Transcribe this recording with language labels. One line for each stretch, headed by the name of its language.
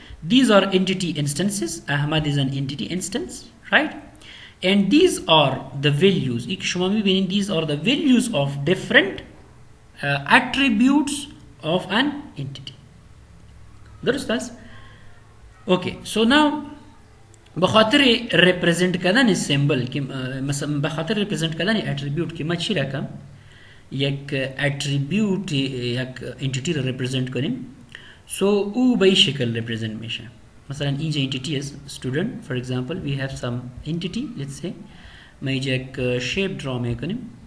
English: These are entity instances. Ahmad is an entity instance, right? And these are the values. These are the values of different attributes of an entity. Understand? Okay.
Persian: So now بخاطر represent کردن symbol که مثلا بخاطر represent کردن attribute که ما چی رقم یک اتریبیوت یک انتیتی رو represent کنیم، so او به این شکل represent میشه. مثلا اینجا انتیتی است student.
English: For example we have some entity, let's say
Persian: ما اینجا یک shape draw میکنیم.